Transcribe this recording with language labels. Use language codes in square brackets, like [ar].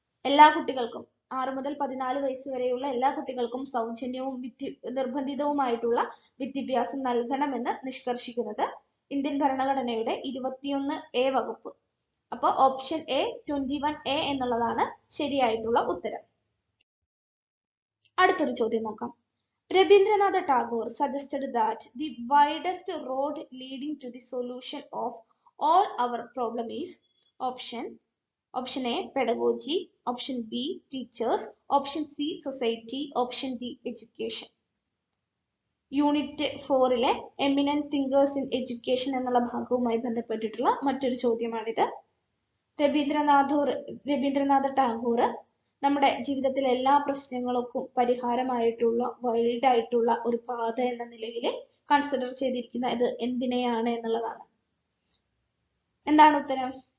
[ml] എല്ലാ കുട്ടികൾക്കും 6 മുതൽ 14 വയസ്സ് വരെയുള്ള എല്ലാ കുട്ടികൾക്കും സൗജന്യവും നിർബന്ധിതവുമായിട്ടുള്ള വിദ്യാഭ്യാസം നൽകണമെന്ന് നിഷ്കർഷിക്കുന്നത് ഇന്ത്യൻ ഭരണഘടനയുടെ 21A വകുപ്പ്. അപ്പോൾ ഓപ്ഷൻ എ 21A എന്നുള്ളതാണ് ശരിയായിട്ടുള്ള ഉത്തരം. അടുത്തൊരു ചോദ്യം നോക്കാം. [en] Rabindranath Tagore suggested that the widest road leading to the solution of all our problem is option A pedagogy, option B teachers, option C society, option D education. [ml] Unit 4-ലെ eminent thinkers in education എന്നുള്ള ഭാഗവുമായി ബന്ധപ്പെട്ടിട്ടുള്ള മറ്റൊരു ചോദ്യമാണിത്. രവീന്ദ്രനാഥ ടാഗോർ നമ്മുടെ ജീവിതത്തിലെ എല്ലാ പ്രശ്നങ്ങൾക്കും പരിഹാരമായിട്ടുള്ള wide ആയിട്ടുള്ള ഒരു പാത എന്ന നിലയിൽ കൺസിഡർ ചെയ്തിരിക്കുന്ന ഇത് എന്തിനെയാണ് എന്നുള്ളതാണ്. എന്താണ് ഉത്തരം?